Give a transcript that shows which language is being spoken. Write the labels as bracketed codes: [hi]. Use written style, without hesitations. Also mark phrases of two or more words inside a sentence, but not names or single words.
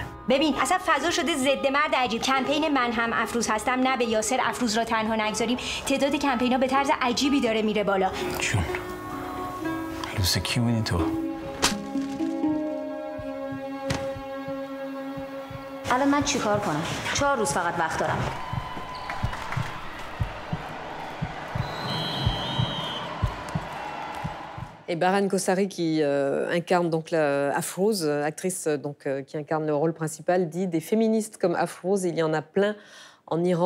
[fa] ببین اصلا فضا شده ضد مرد عجیب. کمپین من هم افروز هستم نه به یاسر افروز را تنها نگذاریم. تعداد کمپینا به طرز عجیبی داره میره بالا. جون. لوسه کی بودی تو؟ الان من چیکار کنم؟ 4 روز فقط وقت دارم. [fr] Et Baran Kossari, qui incarne donc Afrouz, actrice donc, qui incarne le rôle principal, dit des féministes comme Afrouz, il y en a plein en Iran.